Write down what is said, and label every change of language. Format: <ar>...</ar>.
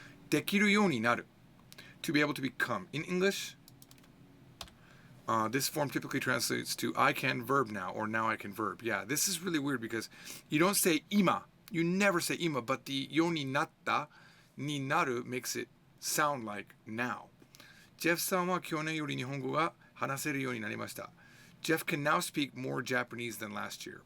<ja>できるようになる.</ja> <en>To be able to become. In English, this form typically translates to I can verb now, or now I can verb. Yeah, this is really weird because you don't say ima. You never say ima, but the yo ni natta, ni naru makes it sound like now.</en> <ja>Jeff さんは去年より日本語が話せるようになりました.</ja> <en>Jeff can now speak more Japanese than last year.</en>